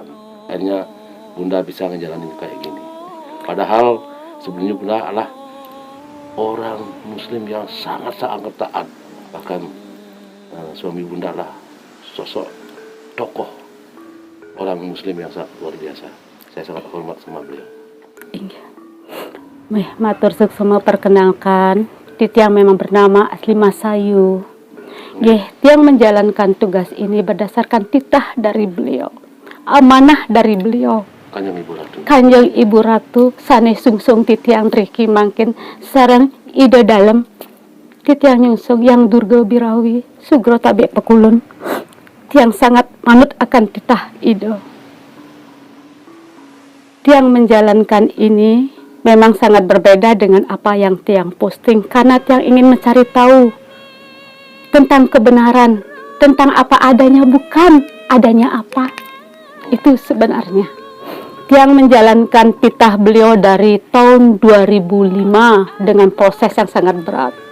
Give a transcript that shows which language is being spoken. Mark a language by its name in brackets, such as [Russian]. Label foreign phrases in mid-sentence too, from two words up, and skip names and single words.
[Indonesian] Akhirnya Bunda bisa ngejalanin kayak gini. Padahal sebelumnya Bunda adalah orang Muslim yang sangat-sangat taat. Bahkan suami Bunda adalah sosok tokoh orang Muslim yang sangat luar biasa. Saya sangat hormat sama beliau. Iya. [Balinese] Matur suksema [Indonesian] perkenalkan, Titiang memang bernama asli Masayu. Tiang menjalankan tugas ini berdasarkan titah dari beliau, amanah dari beliau. Kanjeng Ibu Ratu. [Balinese] Kanjeng Ibu Ratu sane sungsung titiang triki mangkin sareng ide dalem titiang nyungsung yang durga birawi sugro tabe pekulun. [Indonesian] Tiang sangat manut akan titah ide. Tiang menjalankan ini memang sangat berbeda dengan apa yang Tiang posting karena Tiang ingin mencari tahu tentang kebenaran, tentang apa adanya, bukan adanya apa. Itu sebenarnya. Tiang menjalankan titah beliau dari tahun 2005 dengan proses yang sangat berat.